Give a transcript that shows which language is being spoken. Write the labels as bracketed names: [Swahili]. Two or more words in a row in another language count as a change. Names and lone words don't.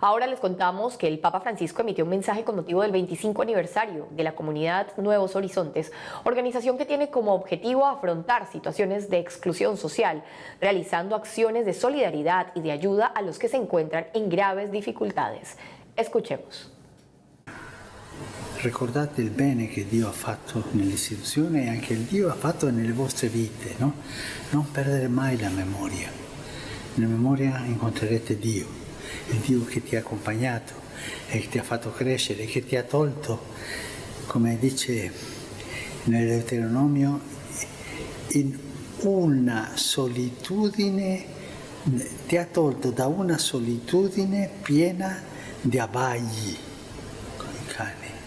[Spanish] Ahora les contamos que el Papa Francisco emitió un mensaje con motivo del 25 aniversario de la comunidad Nuevos Horizontes, organización que tiene como objetivo afrontar situaciones de exclusión social, realizando acciones de solidaridad y de ayuda a los que se encuentran en graves dificultades. Escuchemos. [Italian] Ricordate il bene che Dio ha fatto nell'istituzione e anche il Dio ha fatto nelle vostre vite, no? Non perdere mai la memoria. Nella memoria incontrerete Dio. Il Dio che ti ha accompagnato e che ti ha fatto crescere, che ti ha tolto, come dice nel Deuteronomio, in una solitudine, ti ha tolto da una solitudine piena di abbagli con i cani.